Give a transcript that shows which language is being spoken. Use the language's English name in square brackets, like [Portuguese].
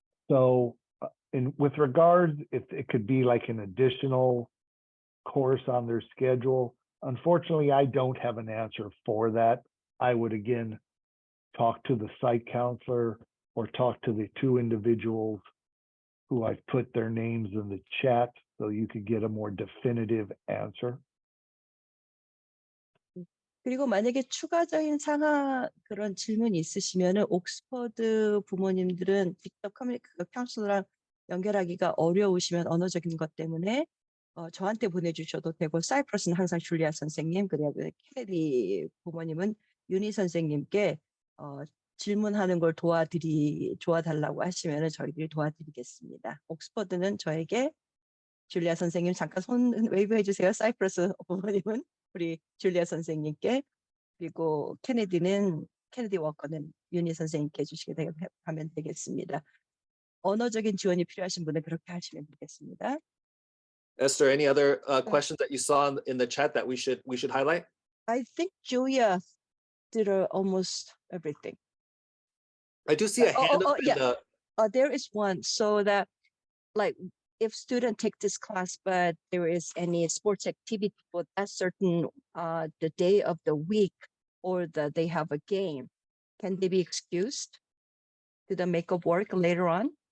[English] So with regards, if it could be like an additional course on their schedule, unfortunately, I don't have an answer for that. I would, again, talk to the site counselor or talk to the 2 individuals who I've put their names in the chat so you could get a more definitive answer. [Korean] 그리고 만약에 추가적인 그런 질문이 있으시면은 옥스퍼드 부모님들은 직접 카운슬러랑 연결하기가 어려우시면 언어적인 것 때문에 저한테 보내주셔도 되고, 사이프러스는 항상 줄리아 선생님, 그리고 케네디 부모님은 윤희 선생님께 질문하는 걸 도와달라고 하시면은 저희들이 도와드리겠습니다. 옥스퍼드는 저에게 줄리아 선생님 잠깐 손 웨이브 해주세요. 사이프러스 부모님은 우리 줄리아 선생님께, 그리고 케네디 워커는 윤희 선생님께 해주시게 하면 되겠습니다. 언어적인 지원이 필요하신 분은 그렇게 하시면 되겠습니다. [English] Esther, any other questions that you saw in the chat that we should highlight? I think Julia did almost everything. I do see a hand up in yeah. the. There is one. So that, like, if student take this class, but there is any sports activity for that certain the day of the week, or that they have a game, can they be excused to the make of work later on?